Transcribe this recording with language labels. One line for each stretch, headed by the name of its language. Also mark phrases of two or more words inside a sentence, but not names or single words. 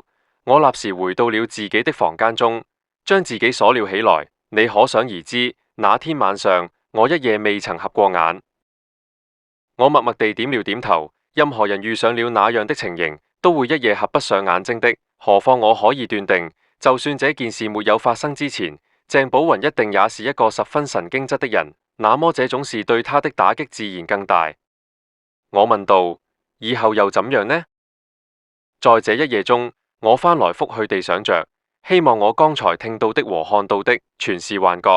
Chinese: 我立時回到了自己的房間中，將自己鎖了起來。你可想而知，那天晚上我一夜未曾合過眼。我默默地點了點頭。任何人遇上了那樣的情形，都會一夜合不上眼睛的。何況我可以斷定，就算這件事沒有發生之前，鄭寶雲一定也是一個十分神經質的人。那麼這種事對他的打擊自然更大。我問道：以後又怎樣呢？在這一夜中，我翻來覆去地想着，希望我剛才聽到的和看到的全是幻覺。